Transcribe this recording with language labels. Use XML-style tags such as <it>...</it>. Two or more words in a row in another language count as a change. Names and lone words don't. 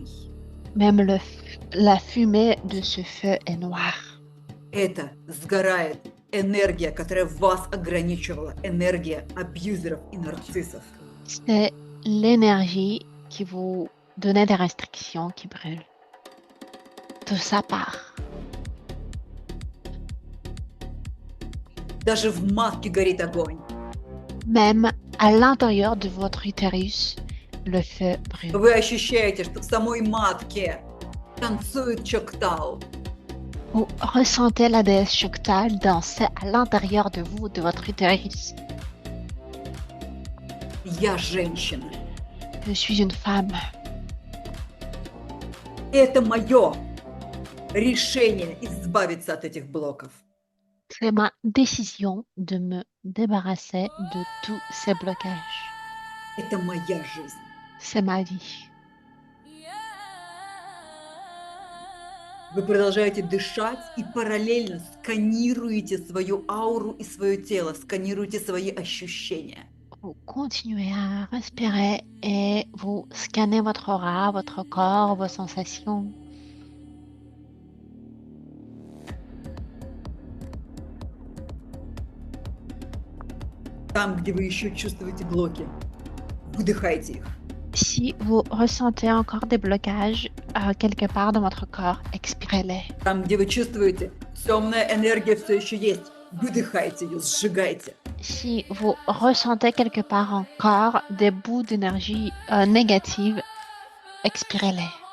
<fr>Même la fumée de ce feu est noire.</fr> <ru>Это сгорает энергия, которая вас ограничивала, энергия абьюзеров и нарциссов.</ru> <fr>C'est l'énergie qui vous donnait des restrictions qui brûle. Tout ça part.</fr> <ru>Даже в матке горит огонь.</ru> <fr>Même à l'intérieur de votre utérus, le feu brûle.</fr> <ru>Вы ощущаете, что в самой матке танцует Чоктал.</ru> <fr>Vous ressentez la déesse Choctal danser à l'intérieur de vous, de votre utérus.</fr> <ru>Я женщина.</ru> <fr>Je suis une femme.</fr> <ru>Это мое решение избавиться от этих блоков.</ru> <fr>C'est ma décision de me débarrasser de tous ces blocages.</fr> <ru>Это моя жизнь.</ru> <fr>C'est ma vie.</fr> <ru>Вы продолжаете дышать и параллельно сканируете свою ауру и свое тело, сканируете свои ощущения.</ru> <fr>Vous continuez à respirer et vous scannez votre aura, votre corps, vos sensations.</fr> <ru>Там, где вы еще чувствуете блоки, выдыхайте их.</ru> <fr>Si vous ressentez encore des blocages quelque part dans votre corps, expirez-les.</fr> <ru>Там, где вы чувствуете, темная энергия все еще есть, выдыхайте ее, сжигайте.</ru> <fr>Si vous ressentez quelque part encore des bouts d'énergie négative, expirez-les.</fr>